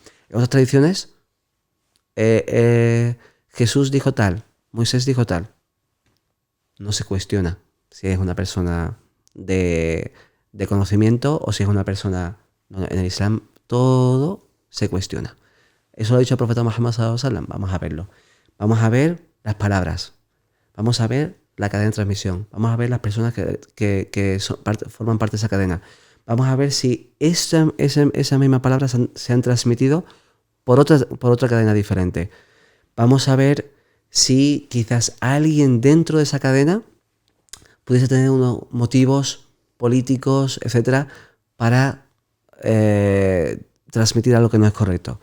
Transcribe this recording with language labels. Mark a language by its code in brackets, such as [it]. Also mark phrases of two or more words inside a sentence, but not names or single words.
[es] En otras tradiciones, Jesús dijo tal, Moisés dijo tal. No se cuestiona si es una persona de conocimiento o si es una persona... No, en el Islam todo se cuestiona. Eso lo ha dicho el profeta Muhammad [ar] صلى الله عليه وسلم. [es] Vamos a verlo. Vamos a ver las palabras. Vamos a ver la cadena de transmisión. Vamos a ver las personas que forman parte de esa cadena. Vamos a ver si esa misma palabra se han transmitido por otra cadena diferente. Vamos a ver si quizás alguien dentro de esa cadena pudiese tener unos motivos políticos, etcétera, para transmitir algo que no es correcto.